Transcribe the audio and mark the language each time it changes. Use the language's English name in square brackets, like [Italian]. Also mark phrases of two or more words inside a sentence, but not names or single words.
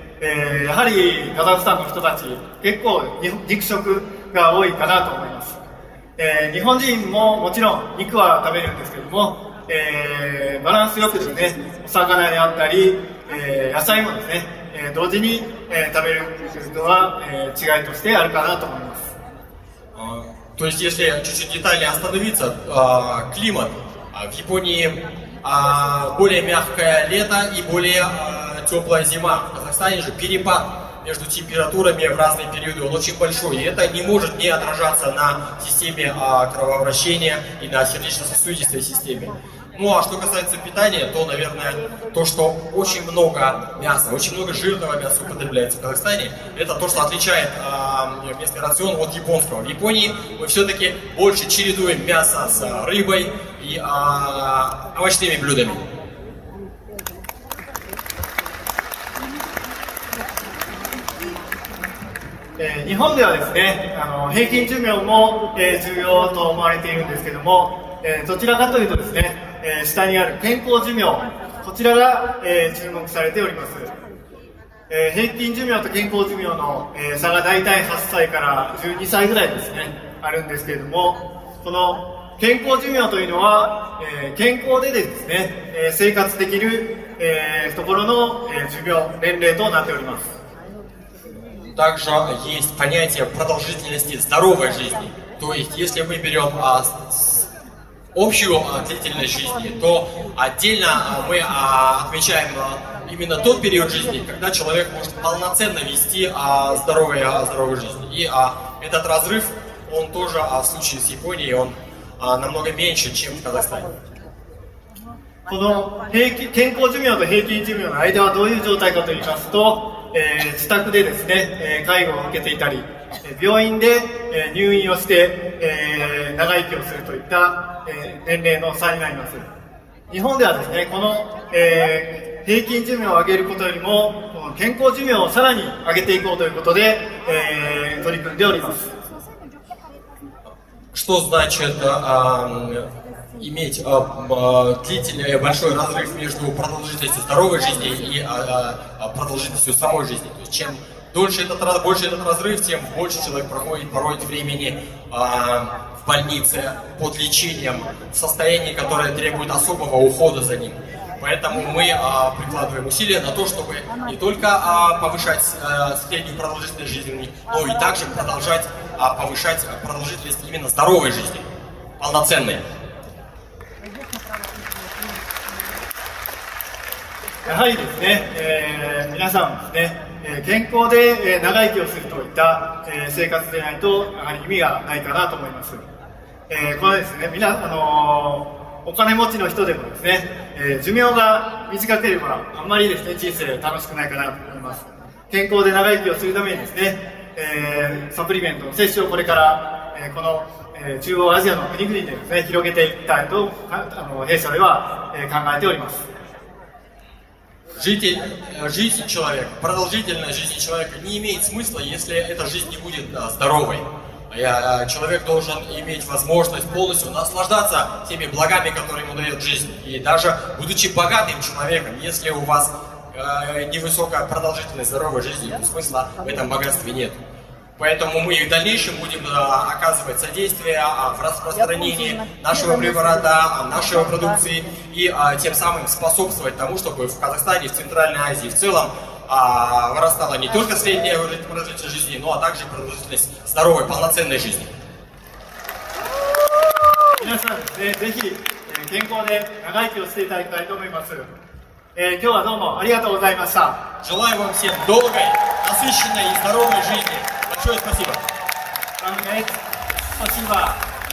[Japanese] やはりカザフスタンの人たち、結構肉食が多いかなと思います。日本人ももちろん肉は食べるんですけども、バランスよくですね、お魚であったり、野菜もですね、同時に、食べるのは、違いとしてあるかなと思います。 [Russian] То есть, если чуть-чуть детальнее остановиться, климат в Японии более мягкое лето и более теплая зима. В Казахстане же перепад между температурами в разные периоды, он очень большой, и это не может не отражаться на системе кровообращения и на сердечно-сосудистой системе. Ну а что касается питания, то, наверное, то, что очень много мяса, очень много жирного мяса употребляется в Казахстане, это то, что отличает местный рацион от японского. В Японии мы все-таки больше чередуем мясо с рыбой и овощными блюдами. [Japanese] 日本ではですね、平均寿命も、重要と思われているんですけども、どちらかというとですね、下にある健康寿命、こちらが、注目されております。平均寿命と健康寿命の、差が大体8歳から12歳ぐらいですね、あるんですけれども、この健康寿命というのは、健康でですね、生活できる、ところの、寿命、年齢となっております。 [Russian] Также есть понятие продолжительности здоровой жизни. То есть, если мы берем общую длительность жизни, то отдельно мы отмечаем именно тот период жизни, когда человек может полноценно вести здоровую жизнь. И этот разрыв, он тоже в случае с Японией, он намного меньше, чем в Казахстане. [Japanese] この健康寿命と平均寿命の間はどういう状態かといいますと、自宅でですね、介護を受けていたり、病院で、入院をして、長生きをするといった、年齢の差になります。日本ではですね、この、平均寿命を上げることよりも、この健康寿命をさらに上げていこうということで、取り組んでおります。 [Russian] Что значит иметь длительный большой разрыв между продолжительностью здоровой жизни и продолжительностью самой жизни. То есть, чем больше этот разрыв, тем больше человек проводит времени в больнице под лечением, в состоянии, которое требует особого ухода за ним. Поэтому мы прикладываем усилия на то, чтобы не только повышать среднюю продолжительность жизни, но и также продолжать повышать продолжительность именно здоровой жизни, полноценной. [Japanese] やはりですね、皆さんですね、健康で、長生きをするといった、生活でないとやはり意味がないかなと思います。これですね、お金持ちの人でもですね、寿命が短ければあんまりですね、人生楽しくないかなと思います。健康で長生きをするためにですね、サプリメントの摂取をこれから、この、中央アジアの国々でですね、広げていきたいと弊社では、考えております。 [Russian] Жизнь человека, продолжительность жизни человека не имеет смысла, если эта жизнь не будет здоровой. Человек должен иметь возможность полностью наслаждаться теми благами, которые ему дает жизнь. И даже будучи богатым человеком, если у вас невысокая продолжительность здоровой жизни, то смысла в этом богатстве нет. Поэтому мы и в дальнейшем будем оказывать содействие в распространении нашего препарата, нашей продукции и тем самым способствовать тому, чтобы в Казахстане, в Центральной Азии в целом вырастала не только средняя продолжительность жизни, но также продолжительность здоровой, полноценной жизни. [Japanese] 皆さんですね、ぜひ健康で長生きをしていただきたいと思います。今日はどうもありがとうございました。 [Russian] Желаю вам всем долгой, насыщенной и здоровой жизни. Большое спасибо. Спасибо.